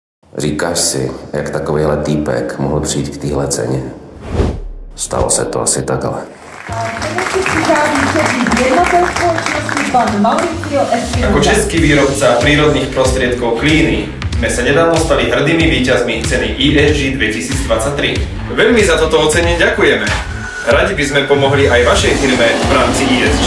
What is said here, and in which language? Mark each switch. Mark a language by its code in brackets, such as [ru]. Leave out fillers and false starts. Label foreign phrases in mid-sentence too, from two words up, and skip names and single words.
[cs] Říkáš si, jak takovýhle týpek mohl přijít k téhle ceně? Stalo se to asi takhle. [sk] Ako český výrobca prírodných prostriedkov Klíny sme sa nedávno stali hrdými víťazmi ceny ESG 2023. Veľmi za toto ocenenie ďakujeme. Radi by sme pomohli aj vašej firme v rámci ESG.